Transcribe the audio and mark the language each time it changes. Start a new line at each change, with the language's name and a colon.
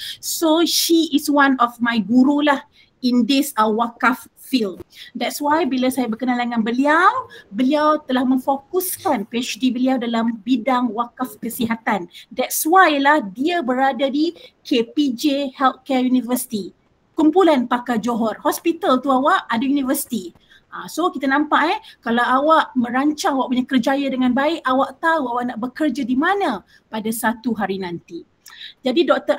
English: So she is one of my guru lah in this wakaf field. That's why
Malay: bila saya berkenalan dengan beliau telah memfokuskan PhD beliau dalam bidang wakaf kesihatan.
English: That's why
Malay: lah dia berada di KPJ Healthcare University. Kumpulan pakar Johor. Hospital tu awak ada universiti. So kita nampak kalau awak merancang awak punya kerjaya dengan baik, awak tahu awak nak bekerja di mana pada satu hari nanti. Jadi Dr.